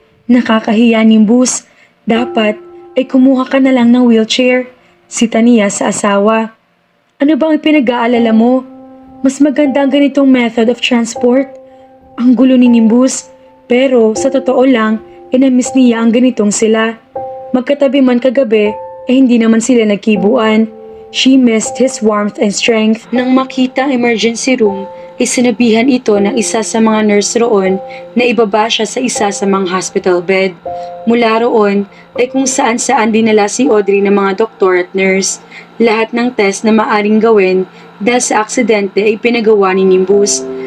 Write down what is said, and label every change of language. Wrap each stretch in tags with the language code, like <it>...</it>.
<tl>Nakakahiya, Nimbus. Dapat ay kumuha ka na lang ng wheelchair. Sita niya sa asawa. Ano bang pinag-aalala mo? Mas maganda ang ganitong</tl> <en>method of transport.</en> <tl>Ang gulo ni Nimbus. Pero sa totoo lang, na-miss niya ang ganitong sila. Magkatabi man kagabi, hindi naman sila nagkibuan.</tl> <en>She missed his warmth and strength.</en> <tl>Nang makita ang emergency room, sinabihan ito ng isa sa mga nurse roon na ibaba siya sa isa sa mga hospital bed. Mula roon ay kung saan-saan dinala si Audrey ng mga doktor at nurse. Lahat ng test na maaring gawin dahil sa aksidente ay pinagawa ni Nimbus.</tl>